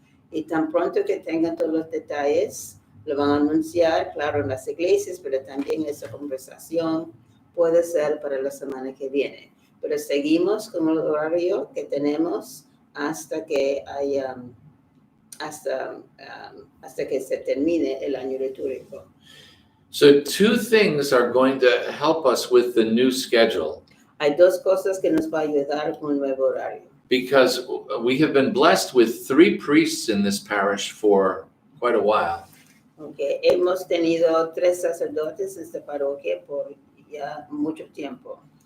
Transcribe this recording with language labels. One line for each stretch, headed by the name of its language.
Spanish: Y tan pronto que tengan todos los detalles, lo van a anunciar, claro, en las iglesias, pero también esa conversación puede ser para la semana que viene. Pero seguimos con el horario que tenemos hasta que haya, hasta que se termine el año litúrgico.
English: So two things are going to help us with the new schedule.
Spanish: Hay dos cosas que nos va a ayudar con el nuevo horario.
English: Because we have been blessed with 3 priests in this parish for quite a while. Okay.
Spanish: Hemos tenido 3 sacerdotes en esta parroquia por ya mucho tiempo.